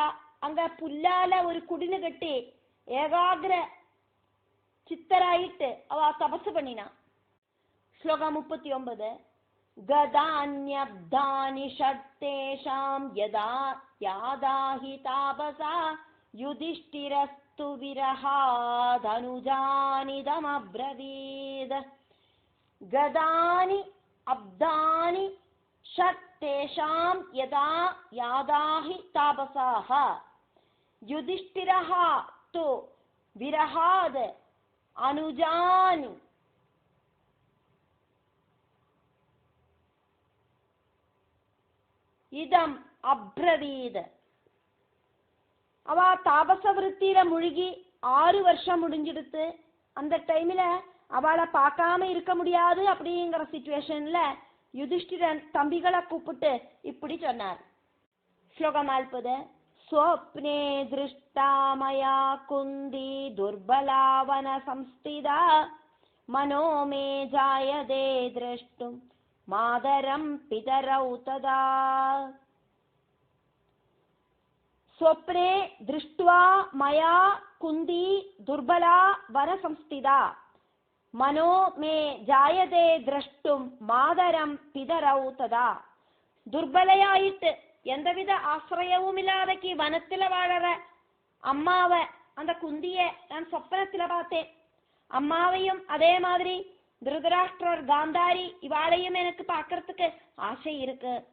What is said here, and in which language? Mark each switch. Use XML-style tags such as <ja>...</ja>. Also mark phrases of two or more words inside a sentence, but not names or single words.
<ta>அங்க புல்லால ஒரு குடினு கட்டி ஏகாகிர சித்தராயிட்டு அவ தபசு பண்ணினா. ஸ்லோகம் 39.</ta> <sa>गतान्यब्दानि षट्तेषाम् यदा याताहि तापसा युधिष्ठिरस्तेन तु विरहादनुजानिदमब्रवीद गदानि अब्दानि षट्तेषां यदा यादाहि तापसाः युधिष्ठिरः तु विरहाद अनुजानि इदम् अब्रवीत्.</sa> <ta>அவ தாபச விருத்தியில முழுகி 6 வருஷம் முடிஞ்சிடுத்து. அந்த டைம்ல அவளை பார்க்காம இருக்க முடியாது அப்படிங்கிற சிச்சுவேஷன்ல யுதிஷ்டிரன் தம்பிகளை கூப்பிட்டு இப்படி சொன்னார். ஸ்லோகம் 40.</ta> <sa>स्वप्ने दृष्टा मया कुन्दी दुर्बलावन संस्थिता मनो मे जायते द्रष्टुं मातरं पितरौ तदा. स्वप्ने दृष्ट्वा मया कुन्दी दुर्बला वन संस्थिता मनो मे जायते द्रष्टुं मातरं पितरौ तदा.</sa> <ta>துர்பலையாயிட்டு எந்தவித ஆசிரியவும் இல்லாதக்கு வனத்துல வாழற அம்மாவை அந்த குந்திய நான் சொப்பனத்துல பார்த்தேன். அம்மாவையும் அதே மாதிரி திருதராஷ்டிரர் காந்தாரி இவாளையும் எனக்கு பார்க்கறதுக்கு ஆசை இருக்கு.</ta>